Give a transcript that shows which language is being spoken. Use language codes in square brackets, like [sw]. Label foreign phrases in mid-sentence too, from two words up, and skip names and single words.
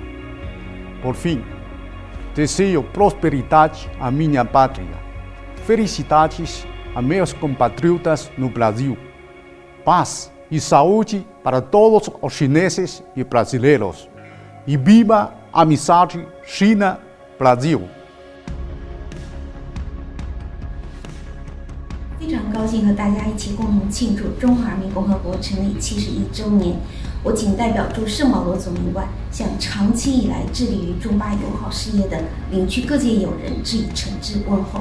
[pt] Por fim, desejo prosperidade à minha pátria, felicidades a meus compatriotas no Brasil, paz e saúde para todos os chineses e brasileiros. E viva a amizade China-Brasil! [zh] 非常高兴和大家一起共同庆祝中华人民共和国成立71周年。我谨代表驻圣保罗总领馆，向长期以来致力于中巴友好事业的领区各界友人致以诚挚问候。